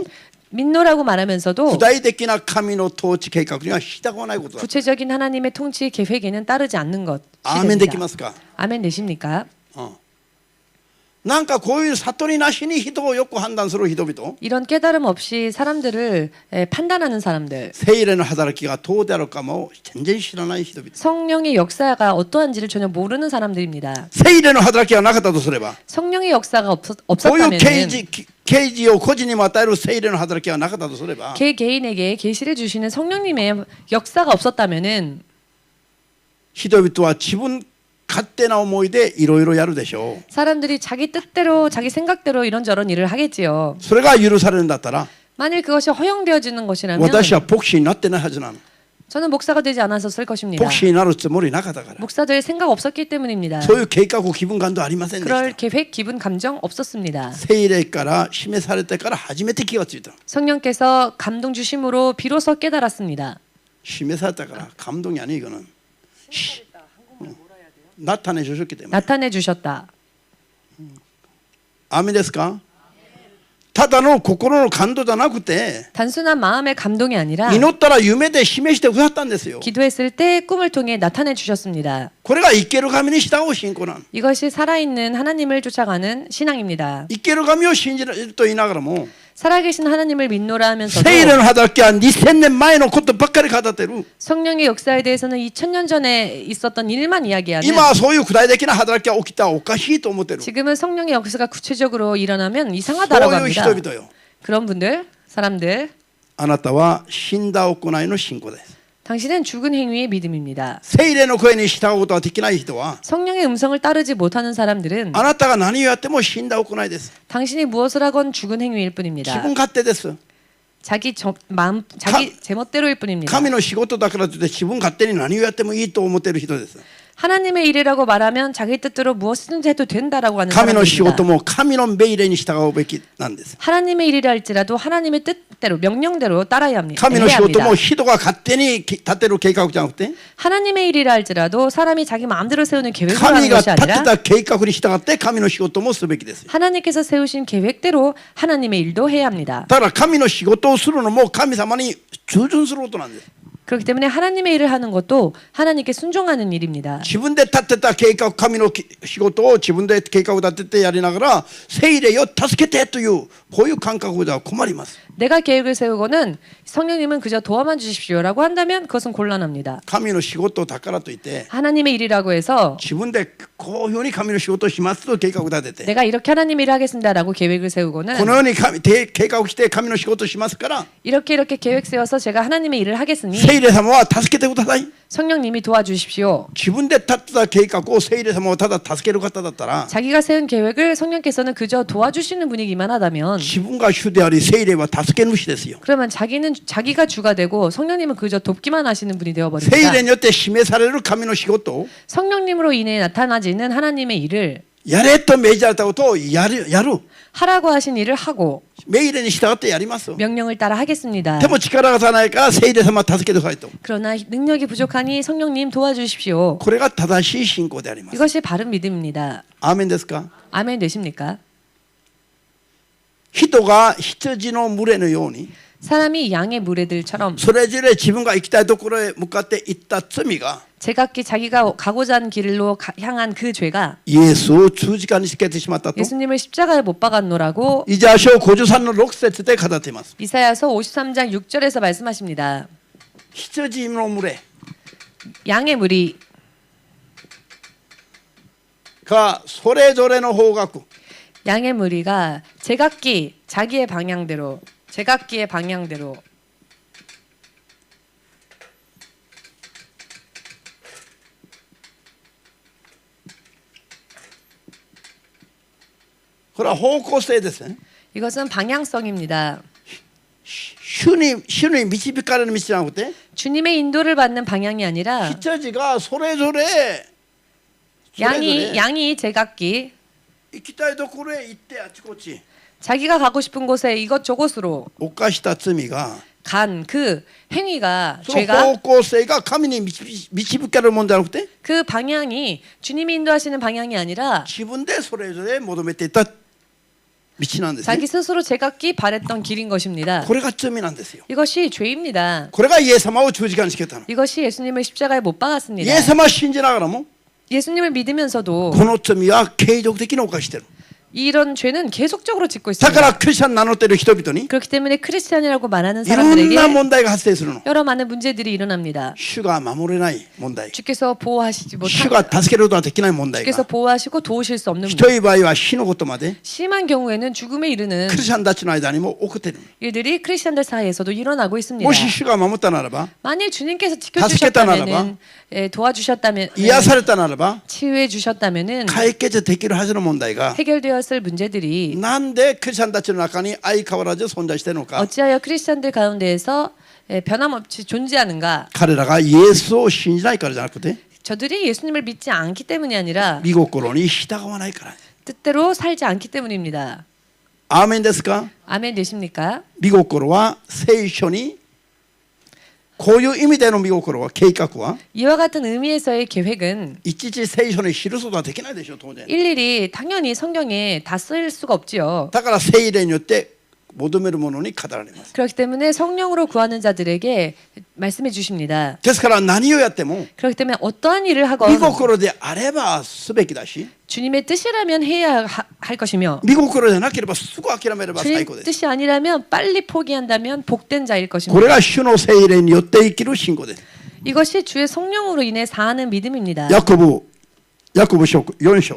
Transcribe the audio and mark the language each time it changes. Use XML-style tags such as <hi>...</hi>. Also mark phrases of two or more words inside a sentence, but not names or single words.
<ko>믿노라고 말하면서도</ko> <ja>具体的な神の統治計画には従わないことだ</ja> <ko>구체적인 하나님의 통치 계획에는 따르지 않는 것이</ko> <ja>アーメンでき</ja> <ko>됩니다.</ko> <ja>ますか</ja> <ko>아멘 되십니까?</ko> <ja>なんかこういう悟りなしに人をよく判断する人々</ja> <ko>이런 깨달음 없이 사람들을 판단하는 사람들,</ko> <ja>聖霊の働きがどうであるかも全然知らない人々</ja> <ko>성령의 역사가 어떠한지를 전혀 모르는 사람들입니다.</ko> <ja>聖霊の働きがなかったとすれば</ja> <ko>성령의 역사가</ko> <ja>こういう</ja> <ko>없었다면</ko> <ja>啓示を個人にも与える聖霊の働きがなかったとすれば</ja> <ko>개개인에게 계시를 주시는 성령님의 역사가 없었다면은</ko> <ja>人々は自分勝手な思いでいろいろやるでしょう</ja> <ko>사람들이 자기 뜻대로 자기 생각대로 이런저런 일을 하겠지요.</ko> <ja>それが許されるんだったら</ja> <ko>만일 그것이 허용되어지는 것이라면</ko> <ja>私は牧師になってないはずなの</ja> <ko>저는 목사가 되지 않았었을 것입니다.</ko> <ja>牧師になるつもりなかったから</ja> <ko>목사될 생각 없었기 때문입니다.</ko> <ja>そういう計画気分感도ありませんでし</ja> <ko>그럴</ko> <ja>た</ja> <ko>계획, 기분, 감정 없었습니다.</ko> <ja>聖霊から示されてから初めて気がついた</ja> <ko>성령께서 감동 주심으로 비로소 깨달았습니다.</ko> <ja>示されたから</ja> <ko>감동이 아니 이거는 나타내 주셨기 때문에 나타내 주셨다.</ko> <ja>아멘 ですかただの心の感動じゃなくて</ja> <ko>단순한 마음의 감동이 아니라</ko> <ja>祈ったら夢で示してくださったんですよ</ja> <ko>기도했을 때 꿈을 통해 나타내 주셨습니다.</ko> <ja>これが生ける神に従う信仰なの</ja> <ko>이것이 살아있는 하나님을 쫓아가는 신앙입니다.</ko> <ja>生ける神を信じると言いながらも</ja> <ko>살아계신 하나님을 믿노라 하면서도</ko> <ja>聖霊の働きは2000年前のことばっかり語ってる</ja> <ko>성령의 역사에 대해서는 2000년 전에 있었던 일만 이야기하는</ko> <ja>今はそういう具体的な働きが起きたらおかしいと思ってる</ja> <ko>지금은 성령의 역사가 구체적으로 일어나면 이상하다라고</ko> <ja>そういう</ja> <ko>합니다.</ko> <ja>人々よ</ja> <ko>그런 분들, 사람들</ko> <ja>あなたは死んだ行いの信仰です</ja> <ko>당신은 죽은 행위의 믿음입니다.</ko> <ja>聖霊の声に従うことができない人は</ja> <ko>성령의 음성을 따르지 못하는 사람들은</ko> <ja>あなたが何をやっても死んだ行いです</ja> <ko>당신이 무엇을 하건 죽은 행위일</ko> <ja>自</ja> <ko>뿐입니다.</ko> <ja>分勝手です</ja> <ko>자기 마음, 자기 제멋대로일 뿐입니다.</ko> <ja>神の仕事だからといって自分勝手に何をやってもいいと思っている人です</ja> <ko>하나님의 일이라고 말하면 자기 뜻대로 무엇이든지 해도 된다라고 하는</ko> <ja>神の仕事</ja> <ko>사람들입니다.</ko> <ja>も神の命令に従うべきなんです。</ja> <ko>하나님의 일이라 할지라도 하나님의 뜻대로 명령대로 따라야 합니다.</ko> <ja>神の</ja> <ko>해야</ko> <ja>仕事</ja> <ko>합니다.</ko> <ja>も人が勝手に立てる計画じゃなくて</ja> <ko>하나님의 일이라 할지라도 사람이 자기 마음대로 세우는 계획을 하는</ko> <ja>神が</ja> <ko>것이</ko> <ja>立て</ja> <ko>아니라</ko> <ja>た計画に従って神の仕事もすべきです。</ja> <ko>하나님께서 세우신 계획대로 하나님의 일도 해야 합니다.</ko> <ja>だから神の仕事をするのも神様に従順することなんです。</ja> <ko>그렇기 때문에 하나님의 일을 하는 것도 하나님께 순종하는 일입니다.</ko> <ja>自分で立てた計画、神の仕事を自分で計画を立ててやりながら聖霊を助けてというこういう感覚では困ります。</ja> <ko>내가 계획을 세우고는 성령님은 그저 도와만 주십시오라고 한다면 그것은 곤란합니다.</ko> <ja>神の仕事だからといって</ja> <ko>하나님의 일이라고 해서</ko> <ja>自分でこういうふうに神の仕事をしますと計画を立てて</ja> <ko>내가 이렇게 하나님 일을 하겠습니다라고 계획을 세우고는</ko> <ja>このように計画をして神の仕事をしますから</ja> <ko>이렇게 계획 세워서 제가 하나님의 일을 하겠으니</ko> <ja>聖霊様は助けてください。</ja> <ko>성령님이 도와주십시오.</ko> <ja>自分で立てた計画を聖霊様をただ助ける方だったら</ja> <ko>자기가 세운 계획을 성령께서는 그저 도와주시는 분이기만 하다면</ko> <ja>自分が主であり聖霊は助け主ですよ。</ja> <ko>그러면 자기가 주가 되고 성령님은 그저 돕기만 하시는 분이</ko> <ja>聖</ja> <ko>되어버립니다.</ko> <ja>霊によって示される神の仕事を</ja> <ko>성령님으로 인해 나타나지는 하나님의 일을</ko> <ja>やれと命じられたことをやる</ja> <ko>하라고 하신 일을 하고</ko> <ja>命令に従ってやります。</ja> <ko>명령을 따라 하겠습니다.</ko> <ja>でも力が足らないから聖霊様助けてくださいと。</ja> <ko>그러나 능력이 부족하니 성령님 도와주십시오.</ko> <ja>これが正しい信仰であります。</ja> <ko>이것이 바른 믿음입니다.</ko> <ja>アーメンですか。</ja> <ko>아멘 되십니까?</ko> <ja>人が羊の群れのように</ja> <ko>사람이 양의 무리들처럼</ko> <ja>それぞれ自分が行きたいところへ向かって行った罪が</ja> <ko>제각기 자기가 가고자 하는 길로 향한 그 죄가</ko> <ja>イエスを十字架につけてしまったと</ja> <ko>예수님을 십자가에 못 박았노라고</ko> <ja>イザヤ書53の6節で語っています。</ja> <ko>이사야서 53장 6절에서 말씀하십니다.</ko> <ja>羊の群れ</ja> <ko>양의 무리</ko> <ja>がそれぞれの方角</ja> <ko>양의 무리가 제각기 자기의 방향대로 제각기의 방향대로</ko> <ja>これは方向性ですね。</ja> <ko>이것은 방향성입니다.</ko> <ja>主に導かれる道じゃなくて</ja> <ko>주님의 인도를 받는 방향이 아니라</ko> <ja>羊がそれぞれ</ja> <ko>양이 제각기</ko> <ja>行きたいところへ行ってあちこち</ja> <ko>자기가 가고 싶은 곳에 이것저것으로</ko> <ja>犯した罪が</ja> <ko>간 그 행위가</ko> <ja>その</ja> <ko>죄가</ko> <ja>方向性が神に導かれるものじゃなくて</ja> <ko>그 방향이 주님이 인도하시는 방향이 아니라</ko> <ja>自分でそれぞれ求めていた道なんですね。</ja> <ko>자기 스스로 제각기 바랬던 길인 것입니다.</ko> <ja>これが罪なんですよ。</ja> <ko>이것이 죄입니다.</ko> <ja>これがイエス様を十字架につけたの。</ja> <ko>이것이 예수님을 십자가에 못</ko> <ja>イ</ja> <ko>박았습니다.</ko> <ja>エス様を信じながらも</ja> <ko>예수님을 믿으면서도</ko> <ja>この罪は継続的に犯してる。</ja> <ko>이런 죄는 계속적으로 짓고</ko> <ja>だから</ja> <ko>있습니다.</ko> <ja>クリスチャン名乗っている人々に</ja> <ko>그렇기 때문에 크리스찬이라고 말하는</ko> <ja>いろんな</ja> <ko>사람들에게</ko> <ja>問題が発生するの。</ja> <ko>여러 많은 문제들이 일어납니다.</ko> <ja>主が守れない問題、</ja> <ko>주께서 보호하시지</ko> <ja>主</ja> <ko>못한</ko> <ja>が助けることができない問題</ja> <ko>주께서</ko> <ja>が</ja> <ko>보호하시고 도우실 수 없는</ko> <ja>ひ</ja> <ko>문제.</ko> <ja>どい場合は死のことまで</ja> <ko>심한 경우에는 죽음에 이르는</ko> <ja>クリスチャンたちの間にも起こっている。</ja> <ko>일들이 크리스찬들 사이에서도 일어나고 있습니다.</ko> <ja>もし主が守ったならば、</ja> <ko>만일 주님께서</ko> <ja>助けたならば,</ja> <ko>지켜주셨다면 도와주셨다면</ko> <ja>癒されたならば</ja> <ko>치유해 주셨다면은</ko> <ja>解決できるはずの問題が</ja> <ko>해결되었을 문제들이</ko> <ja>なんでクリスチャンたちの中に相変わらず存在しているのか。</ja> <ko>어찌하여 크리스찬들 가운데에서 변함없이 존재하는가?</ko> <ja>彼らがイエスを信じないからじゃなくて</ja> <ko>저들이 예수님을 믿지 않기 때문이 아니라</ko> <ja>御心に従わないから。</ja> <ko>뜻대로 살지 않기 때문입니다.</ko> <ja>アーメンですか。</ja> <ko>아멘 되십니까?</ko> <ja>御心は聖書にこういう意味での御心は計画は</ja> <ko>이와 같은 의미에서의 계획은</ko> <ja>いちいち聖書に記すことはできないでしょう当然。</ja> <ko>일일이 당연히 성경에 다 쓰일 수가 없지요.</ko> <ja>だから聖霊によって求めるものに語られます。</ja> <ko>그렇기 때문에 성령으로 구하는 자들에게 말씀해 주십니다.</ko> <ja>ですから何をやっても</ja> <ko>그렇기 때문에 어떠한 일을</ko> <ja>御</ja> <ko>하건</ko> <ja>心であればすべきだし、</ja> <ko>주님의 뜻이라면 해야 할 것이며</ko> <ja>御心でなければすぐ諦めれば最</ja> <ko>주님</ko> <ja>高です。</ja> <ko>뜻이 아니라면 빨리 포기한다면 복된 자일</ko> <ja>こ</ja> <ko>것입니다.</ko> <ja>れが主の聖霊によって生きる信仰です。</ja> <ko>이것이 주의 성령으로 인해 사하는 믿음입니다.</ko> <ja>ヤコブ書4章</ja>